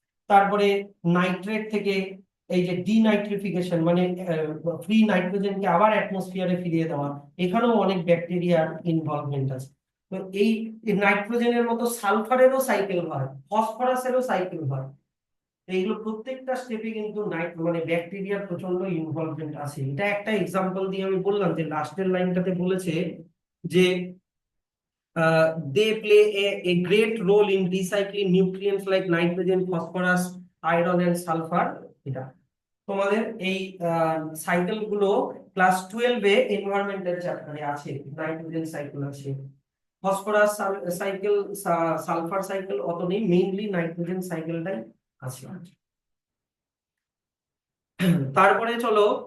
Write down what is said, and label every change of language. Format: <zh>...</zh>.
<bn>তারপরে নাইট্রেট থেকে এই যে ডিনাইট্রিফিকেশন, মানে ফ্রি নাইট্রোজেনকে আবার অ্যাটমসফিয়ারে ফিরিয়ে দেওয়া, এখানেও অনেক ব্যাকটেরিয়ার ইনভলভমেন্ট আছে। তো এই নাইট্রোজেনের মতো সালফারেরও সাইকেল হয়, ফসফরাসেরও সাইকেল হয়। এইগুলো প্রত্যেকটা স্টেপে কিন্তু মানে ব্যাকটেরিয়ার প্রচন্ড ইনভলভমেন্ট আছে। এটা একটা এক্সাম্পল দিয়ে আমি বললাম যে লাস্টের লাইনটাতে বলেছে যে</bn> <en>they play a great role in recycling nutrients like nitrogen, phosphorus, iron and sulfur।</en> <bn>এটা তোমাদের এই সাইকেল গুলো ক্লাস 12 এ এনভায়রনমেন্টাল চ্যাপ্টারে আছে। নাইট্রোজেন সাইকেল আছে, ফসফরাস সাইকেল, সালফার সাইকেল অত নেই, মেইনলি নাইট্রোজেন সাইকেলটাই আছে। তারপরে চলো</bn>